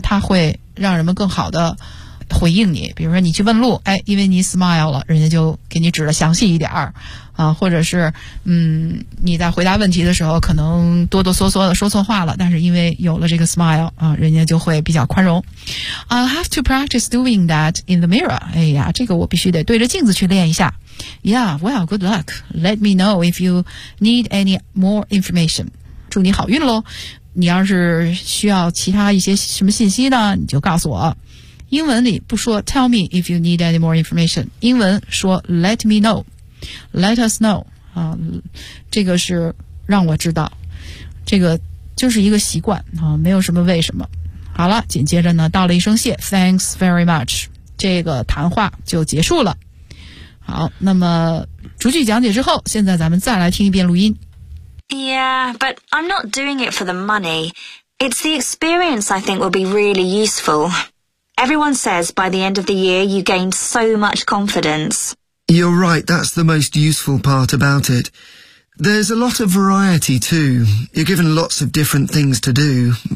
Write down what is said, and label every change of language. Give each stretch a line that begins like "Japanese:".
Chinese: 它会让人们更好的回应你，比如说你去问路，哎，因为你 smile 了，人家就给你指了详细一点儿，啊，或者是，你在回答问题的时候可能哆哆嗦嗦的说错话了，但是因为有了这个 smile 啊，人家就会比较宽容。
English: I have to practice doing that in the mirror。
Chinese: 哎呀，这个我必须得对着镜子去练一下。
English: Yeah, well, good luck. Let me know if you need any more information。
Chinese: 祝你好运喽！你要是需要其他一些什么信息呢，你就告诉我。英文里不说
English: tell me if you need any more information，
Chinese: 英文说
English: let me know， let us know、
Chinese: 这个是让我知道，这个就是一个习惯、没有什么为什么。好了，紧接着呢道了一声谢
English: thanks very much，
Chinese: 这个谈话就结束了。好，那么逐句讲解之后，现在咱们再来听一遍录音。
English: Yeah, but I'm not doing it for the money. It's the experience I think will be really usefulEveryone says by the end of the year you gained so much confidence. You're right, that's the most useful part about it. There's a lot of variety too. You're given lots of different things to do.